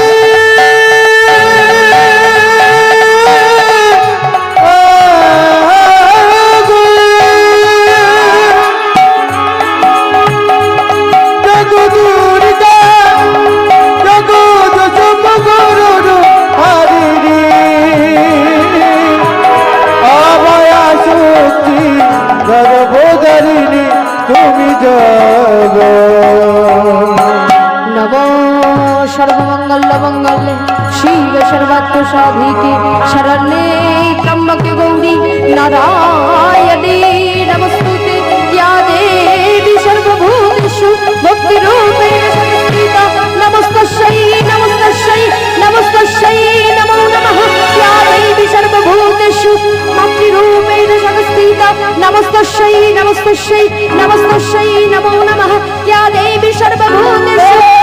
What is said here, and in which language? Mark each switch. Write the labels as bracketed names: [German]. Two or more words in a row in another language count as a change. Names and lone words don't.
[Bangla] জাগো দুর্গা গর্ভধারিণী তুমি যাবো। [Sanskrit] নব সর্বমঙ্গল মঙ্গলে শিব সর্বাত্ম সাধিকে শরণ্যে ত্র্যম্বকে গৌরী নারায়ণী নমস্তুতে ইয়া দেবী সর্বভূতেষু ভক্তিরূপেণ সংস্থিতা নমস্তস্যৈ নমস্তস্যৈ নমস্তস্যৈ নমো নমঃ ইয়া দেবী সর্বভূতেষু মাতৃরূপেণ সংস্থিতা নমস্তস্যৈ নমস্তস্যৈ নমস্তস্যৈ নমো নমঃ ইয়া দেবী সর্বভূতেষু